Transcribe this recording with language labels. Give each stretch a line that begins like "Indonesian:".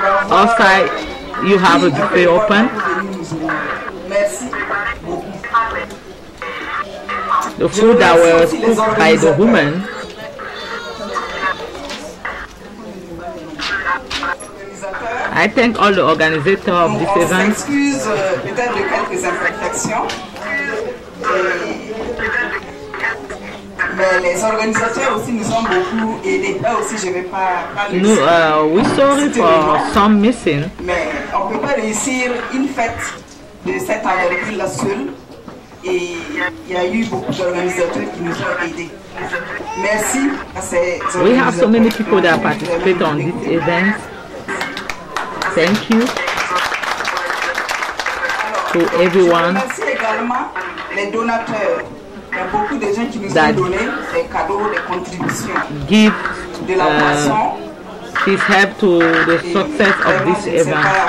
English: Outside, you have a buffet open.
French: Merci beaucoup.
English: The food that was cooked by the women. I thank all the organizers of this event.
French: Excuse peut-être de quelques imperfections. Mais les organisateurs aussi nous ont beaucoup aidés. Là aussi, je ne vais pas
English: we sorry for some missing.
French: Mais on ne peut pas réussir une fête de cette envergure-là seule. Et il y a eu beaucoup d'organisateurs qui nous ont aidés. Merci à ces organisateurs.
English: We have so many people that participate on this event. Thank you to everyone.
French: Merci également les donateurs. Il y a beaucoup de gens qui nous ont donné des cadeaux, des contributions.
English: Give
French: de la boisson.
English: His help to the success of this event.